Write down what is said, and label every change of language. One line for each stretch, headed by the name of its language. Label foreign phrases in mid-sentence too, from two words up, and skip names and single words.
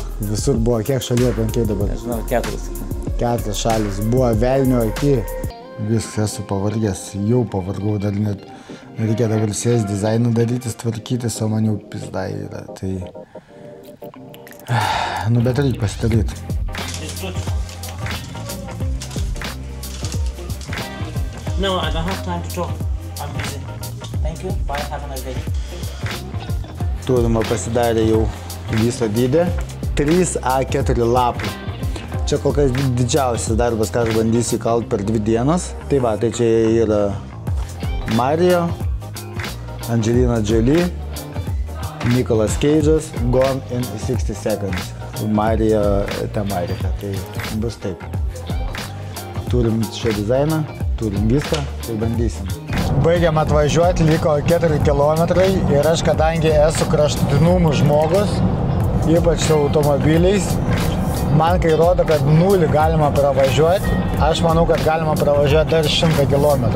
Lithuanian: Visur buvo, kiek šalių aplankei dabar? Nežinau, 4. 4 šalis. Buvo velnio iki. Viskas esu pavargęs. Jau pavargau, dar net reikia dabar sės dizainą darytis, tvarkytis, o man jau pizdai yra. Tai... Nu, bet reikia pasidaryti.
English: No, I don't have time to talk. I'm busy. Thank you. Bye. Have a nice day.
Lithuanian: Turima pasidarė jau visą dydį. 3A4 lapų. Čia kol kas didžiausias darbas, ką aš bandysiu įkalt per 2 dienas. Tai va, tai čia yra Mario, Angelina Jolie, Nicolas Cage'as, Gone in 60 Seconds. Mario tematika, tai bus taip. Turim šią dizainą, turim viską, tai bandysim. Baigiam atvažiuoti, liko 4 kilometrai ir aš, kadangi esu kraštutinumų žmogus, ypač su automobiliais, man kai rodo, kad 0 galima pravažiuoti, aš manau, kad galima pravažiuoti dar 100 km.